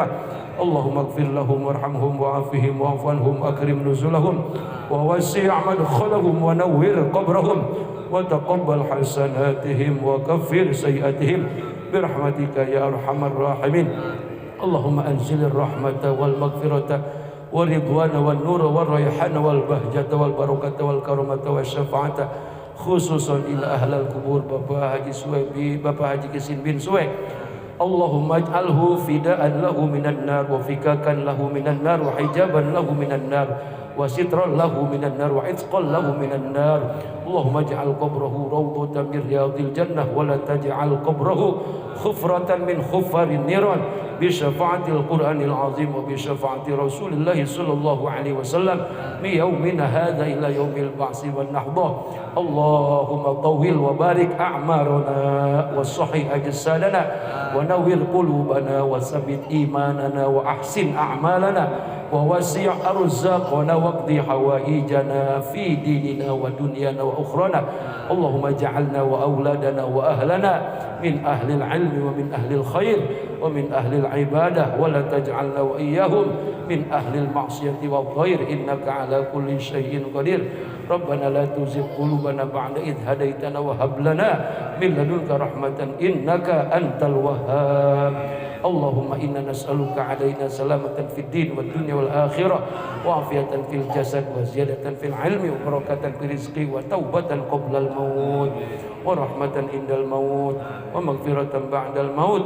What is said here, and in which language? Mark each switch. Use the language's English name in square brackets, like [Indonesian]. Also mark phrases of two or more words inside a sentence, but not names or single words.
[Arabic] اللهم اغفر لهم وارحمهم وعافهم واعف عنهم أكرم نزلهم ووسع مدخلهم ونور قبرهم وتقبل حسناتهم وكفر سيئاتهم برحمتك يا أرحم الراحمين. اللهم أنزل الرحمة والمغفرة والرضوان والنور والريحان والبهجة والبركة والكرامة والشفاعة خصوصا إلى أهل القبور Bapak Haji Suwe, Bapak Haji Kisin bin Suwe. اللهم اجعله فداء له من النار وفكاكا له من النار وحجابا له من النار وسترا له من النار وعتقا له من النار. اللهم اجعل قبره روضة من رياض الجنة ولا تجعل قبره حفرة من حفر النيران بشفاعة القرآن العظيم وبشفاعة رسول الله صلى الله عليه وسلم من يومنا هذا إلى يوم البعث والنهضة. اللهم طول وبارك أعمارنا وصحح أجسادنا ونور قلوبنا وثبت إيماننا وأحسن أعمالنا ووسع أرزاقنا واقض حوائجنا في ديننا ودنيانا وأخرانا. اللهم اجعلنا وأولادنا وأهلنا من أهل العلم ومن أهل الخير ومن أهل العبادة ولا تجعلنا وإياهم من أهل المعصية والضير إنك على كل شيء قدير. ربنا لا تزغ قلوبنا بعد إذ هديتنا وهب لنا من لدنك رحمة إنك أنت الوهاب. اللهم إنا نسألك علينا سلامة في الدين والدنيا والآخرة وعافية في الجسد وزيادة في العلم وبركة في الرزق وتوبة قبل الموت ورحمة عند الموت ومغفرة بعد الموت.